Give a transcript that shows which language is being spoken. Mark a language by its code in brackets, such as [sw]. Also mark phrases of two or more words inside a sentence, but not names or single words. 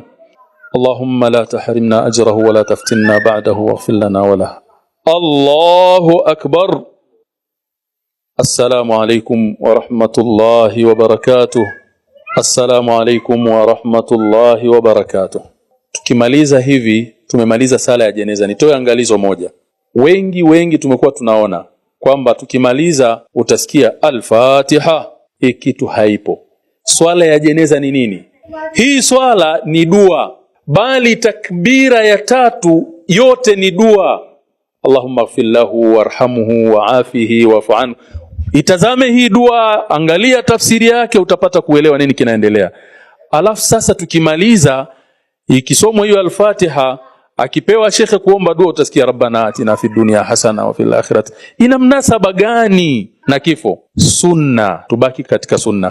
[ar] اللهم لا تحرمنا أجره ولا تفتنا بعده واغفر لنا وله. الله أكبر. السلام عليكم ورحمة الله وبركاته. السلام عليكم ورحمة الله وبركاته. [sw] Tukimaliza hivi tumemaliza sala ya jeneza. Nitoe angalizo moja. Wengi tumekuwa tunaona kwamba tukimaliza utasikia al-Fatiha, hii kitu haipo. Swala ya jeneza ni nini? Hii swala ni dua, bali takbira ya tatu yote ni dua. [ar] اللهم اغفر له وارحمه وعافه واعف عنه. [sw] Itazame hii dua, angalia tafsiri yake, utapata kuelewa nini kinaendelea. Alafu sasa tukimaliza ikisomwa hiyo al-Fatiha, akipewa shekhe kuomba dua, utasikia [ar] ربنا آتنا في الدنيا حسنة وفي الآخرة. [sw] Ina mnasaba gani na kifo? Sunna, tubaki katika sunna.